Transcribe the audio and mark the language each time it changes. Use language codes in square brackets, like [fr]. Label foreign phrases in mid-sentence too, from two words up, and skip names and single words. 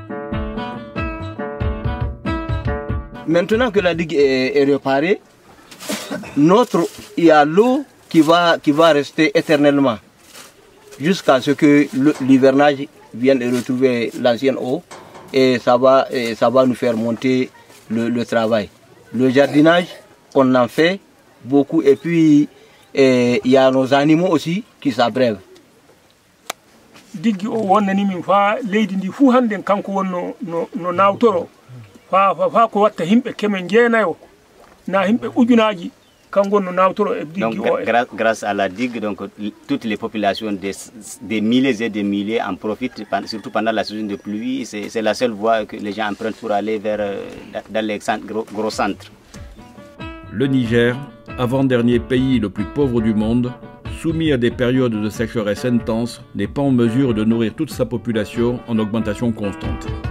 [fr] Maintenant que la digue est réparée, il y a l'eau qui va rester éternellement jusqu'à ce que l'hivernage vienne retrouver l'ancienne eau et ça va nous faire monter le travail. Le jardinage, on en fait beaucoup et puis il y a nos animaux aussi qui s'abreuvent. [ff] Diggi o wonnani min fa leydi ndi fu hande kanko wonno no nawtoro fa ko watta himbe kemen jeenayo na himbe ujunaji kanko wonno nawtoro e diggi o. [fr] Grâce à la digue, donc toutes les populations des milliers et des milliers en profitent, surtout pendant la saison de pluie. C'est la seule voie que les gens empruntent pour aller dans les gros centres. Le Niger, avant-dernier pays le plus pauvre du monde, soumis à des périodes de sécheresse intense, n'est pas en mesure de nourrir toute sa population en augmentation constante.